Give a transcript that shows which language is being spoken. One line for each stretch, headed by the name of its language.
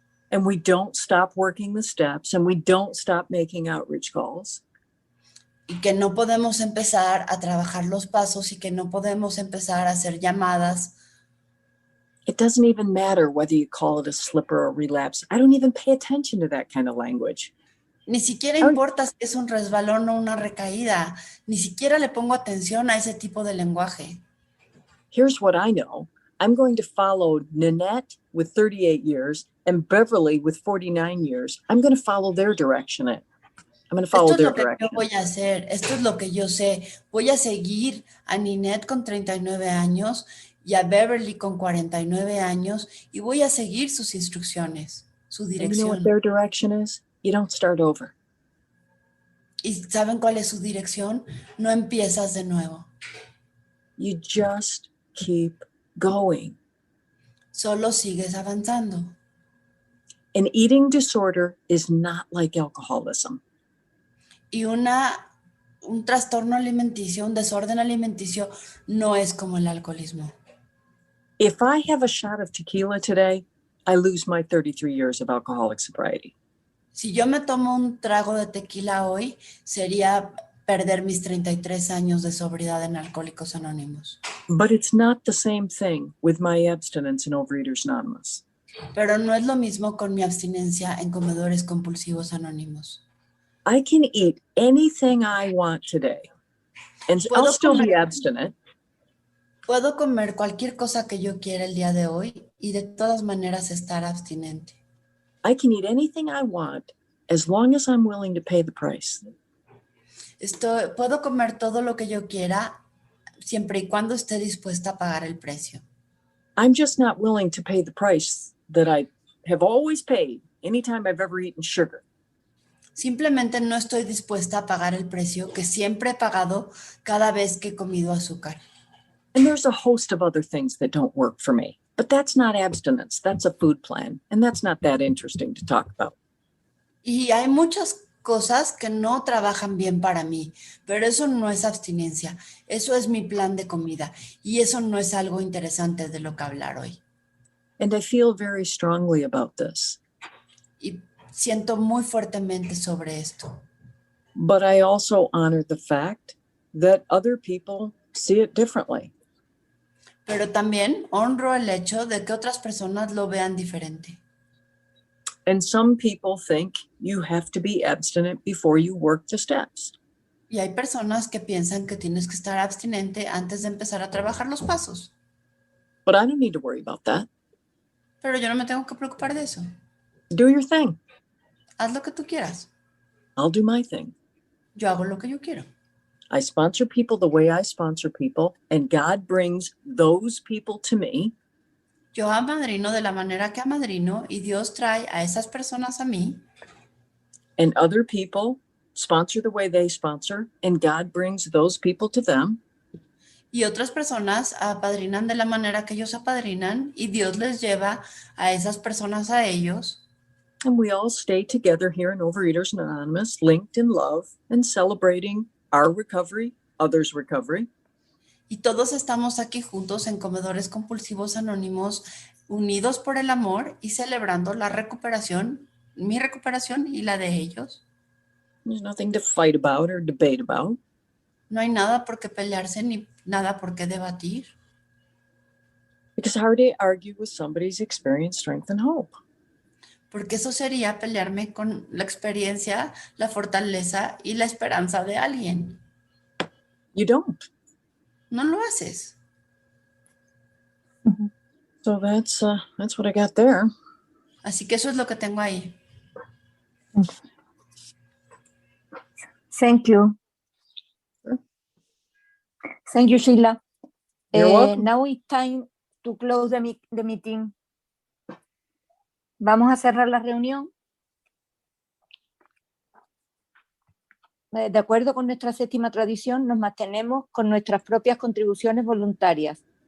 English: And we don't stop working the steps and we don't stop making outreach calls.
Spanish: y que no podemos empezar a trabajar los pasos y que no podemos empezar a hacer llamadas.
English: It doesn't even matter whether you call it a slip or a relapse. I don't even pay attention to that kind of language.
Spanish: Ni siquiera importa si es un resbalón o una recaída. Ni siquiera le pongo atención a ese tipo de lenguaje.
English: Here's what I know. I'm going to follow Nanette with 38 years and Beverly with 49 years. I'm going to follow their direction. I'm going to follow
Spanish: Esto es
English: their
Spanish: lo que
English: direction.
Spanish: yo voy a hacer. Esto es lo que yo sé. Voy a seguir a Ninette con 39 años y a Beverly con 49 años y voy a seguir sus instrucciones, su
English: And you know what
Spanish: dirección.
English: their direction is? You don't start over.
Spanish: ¿Y saben cuál es su dirección? No empiezas de nuevo.
English: You just keep going.
Spanish: Solo sigues avanzando.
English: An eating disorder is not like alcoholism.
Spanish: Y un trastorno alimenticio, un desorden alimenticio, no es como el alcoholismo.
English: If I have a shot of tequila today, I lose my 33 years of alcoholic sobriety.
Spanish: Si yo me tomo un trago de tequila hoy, sería perder mis 33 años de sobriedad en Alcohólicos Anónimos.
English: But it's not the same thing with my abstinence in Overeaters Anonymous.
Spanish: Pero no es lo mismo con mi abstinencia en Comedores Compulsivos Anónimos.
English: I can eat anything I want today, and I'll
Spanish: Puedo
English: still be
Spanish: comer-
English: abstinent,
Spanish: Puedo comer cualquier cosa que yo quiera el día de hoy y de todas maneras estar abstinente.
English: I can eat anything I want as long as I'm willing to pay the price.
Spanish: Puedo comer todo lo que yo quiera siempre y cuando esté dispuesta a pagar el precio.
English: I'm just not willing to pay the price that I have always paid anytime I've ever eaten sugar.
Spanish: Simplemente no estoy dispuesta a pagar el precio que siempre he pagado cada vez que he comido azúcar.
English: And there's a host of other things that don't work for me. But that's not abstinence. That's a food plan. And that's not that interesting to talk about.
Spanish: Y hay muchas cosas que no trabajan bien para mí, pero eso no es abstinencia. Eso es mi plan de comida. Y eso no es algo interesante de lo que hablar hoy.
English: And I feel very strongly about this.
Spanish: Y siento muy fuertemente sobre esto.
English: But I also honor the fact that other people see it differently.
Spanish: Pero también honro el hecho de que otras personas lo vean diferente.
English: And some people think you have to be abstinent before you work the steps.
Spanish: Y hay personas que piensan que tienes que estar abstinente antes de empezar a trabajar los pasos.
English: But I don't need to worry about that.
Spanish: Pero yo no me tengo que preocupar de eso.
English: Do your thing.
Spanish: Haz lo que tú quieras.
English: I'll do my thing.
Spanish: Yo hago lo que yo quiero.
English: I sponsor people the way I sponsor people, and God brings those people to me.
Spanish: Yo amadrino de la manera que amadrino y Dios trae a esas personas a mí.
English: And other people sponsor the way they sponsor, and God brings those people to them.
Spanish: Y otras personas apadrinan de la manera que ellos apadrinan y Dios les lleva a esas personas a ellos.
English: And we all stay together here in Overeaters Anonymous, linked in love and celebrating our recovery, others' recovery.
Spanish: Y todos estamos aquí juntos en Comedores Compulsivos Anónimos, unidos por el amor y celebrando la recuperación, mi recuperación y la de ellos.
English: There's nothing to fight about or debate about.
Spanish: No hay nada por qué pelearse ni nada por qué debatir.
English: Because how do you argue with somebody's experience, strength, and hope?
Spanish: Porque eso sería pelearme con la experiencia, la fortaleza y la esperanza de alguien.
English: You don't.
Spanish: No lo haces.
English: So that's what I got there.
Spanish: Así que eso es lo que tengo ahí.
English: Thank you. Sure. Thank you, Sheila. You're welcome. Now it's time to close the meeting.
Spanish: Vamos a cerrar la reunión. De acuerdo con nuestra séptima tradición, nos mantenemos con nuestras propias contribuciones voluntarias.